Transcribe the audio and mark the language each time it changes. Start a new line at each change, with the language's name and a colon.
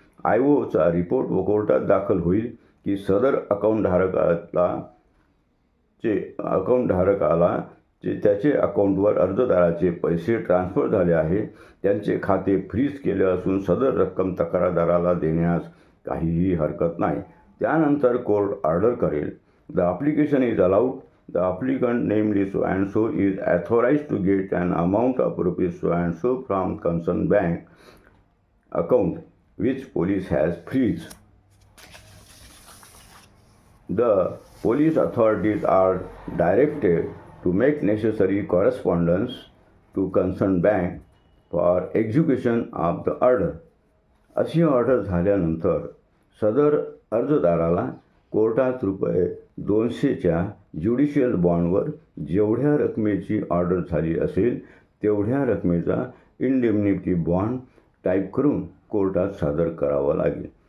Marathi: IOचा report व कोर्टात दाखल होईल की सदर अकाउंटधारकाला त्याचे अकाउंटवर अर्जदाराचे पैसे ट्रान्सफर झाले आहे, त्यांचे खाते फ्रीज केले असून सदर रक्कम तक्रारदाराला देण्यास काहीही हरकत नाही. त्यानंतर कोर्ट ऑर्डर करेल.
English: The application is allowed. The applicant, namely so and so, is authorized to get an amount of rupees so and so from concerned bank account which police has freezed. The police authorities are directed to make necessary correspondence to concerned bank for execution of the order.
Marathi: अशी order झाल्यानंतर सदर अर्जदाराला कोर्टात ₹200च्या judicial बॉन्डवर जेवढ्या रकमेची order झाली असेल तेवढ्या रकमेचा इंडेमनिटी बॉन्ड टाईप करून कोर्टात सादर करावा लागेल.